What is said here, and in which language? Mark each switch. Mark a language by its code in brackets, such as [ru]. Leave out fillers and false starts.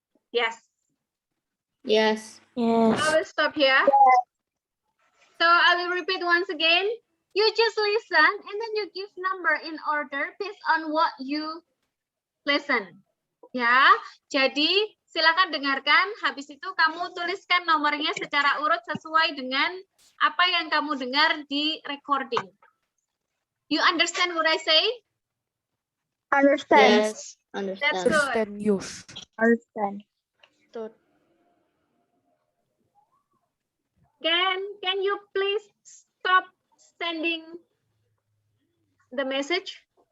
[en] Yes. Yes. I will stop here. So I will repeat once again. You just listen and then you give number in order based on what you listen. [id] Ya, jadi silakan dengarkan. Habis itu kamu tuliskan nomornya secara urut sesuai dengan apa yang kamu dengar di recording. [en] You understand what I say? Understand. Yes. That's Understand. good. Understand. Can you please stop sending the message?